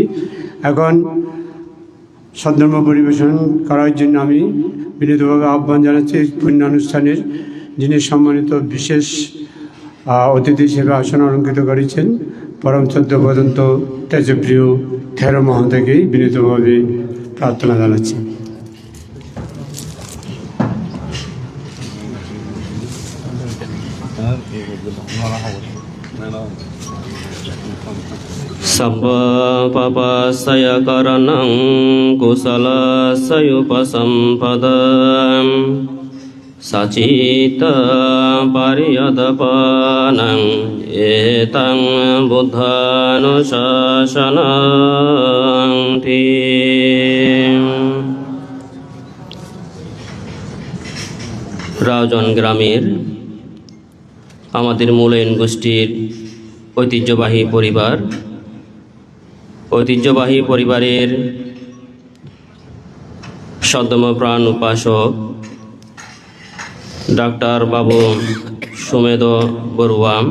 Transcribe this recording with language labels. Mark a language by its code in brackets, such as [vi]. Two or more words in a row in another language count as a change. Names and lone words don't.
[bn] এখন সদ্ধর্ম পরিবেশন করার জন্য আমি বিনীতভাবে আহ্বান জানাচ্ছি পুণ্য অনুষ্ঠানের যিনি সম্মানিত বিশেষ অতিথি হিসেবে আসন অলঙ্কৃত করেছেন পরম শ্রদ্ধা পর্যন্ত তেজপ্রিয় থেরো মহোদয়কে বিনীতভাবে প্রার্থনা জানাচ্ছি। [pi] Sabba papasaya karanang kusalasaya upasampadam Sacita pariyadapanang etang [bn] buddhanusasanang tim রাউজান গ্রামের আমাদের মূল্যায়ন গোষ্ঠীর ঐতিহ্যবাহী পরিবারের সদ্যম প্রাণ উপাসক ডাক্তার বাবু সুমেদ বড়ুয়া